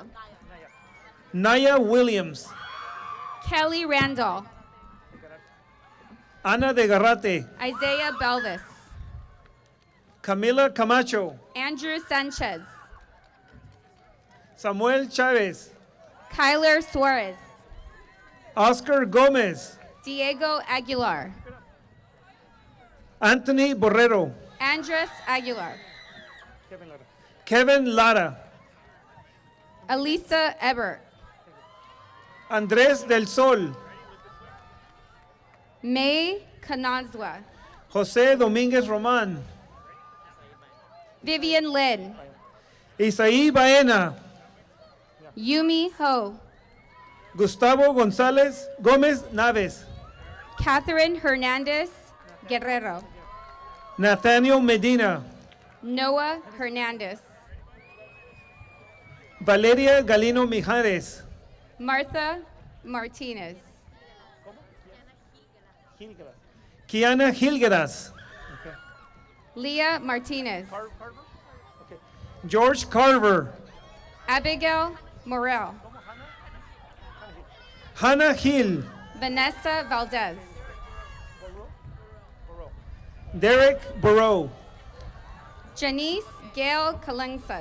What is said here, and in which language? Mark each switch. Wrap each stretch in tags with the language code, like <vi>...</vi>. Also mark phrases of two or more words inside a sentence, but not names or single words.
<en>Naya Williams. Kelly Randall. Ana de Garrate. Isaiah Belvis. Camila Camacho. Andrew Sanchez. Samuel Chavez. Kyler Suarez. Oscar Gomez. Diego Aguilar. Anthony Borrero. Andres Aguilar. Kevin Lara. Elisa Ebert. Andrés del Sol. May Kanazwa. José Domínguez Román. Vivian Lin. Isaí Baena. Yumi Ho. Gustavo González Gómez Naves. Catherine Hernandez Guerrero. Nathaniel Medina. Noah Hernandez. Valeria Galino Mijares. Martha Martinez. Kiana Gilgeras. Leah Martinez. George Carver. Abigail Morel. Hannah Hill. Vanessa Valdez. Derek Burrow. Janice Gail Kalangsug.</en>